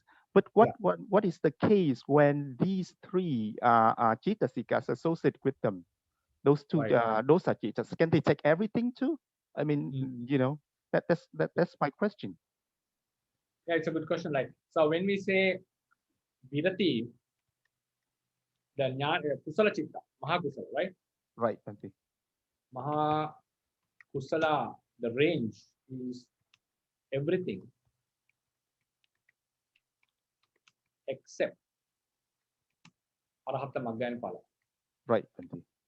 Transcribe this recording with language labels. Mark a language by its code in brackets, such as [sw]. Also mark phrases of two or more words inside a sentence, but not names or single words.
[en] But what is the case when these three Cetasikas associated with them? Those two [pi] dosa citas, [en] can they take everything too? I mean, you know, that's my question. Yeah, it's a good question. Like, so when we say virati, the [pi] kusala chitta, [en] mahakusala, right? Right, Bhante. Mahakusala, the range is everything except [pi] Arahata Magga [en] and Phala. Right, Bhante.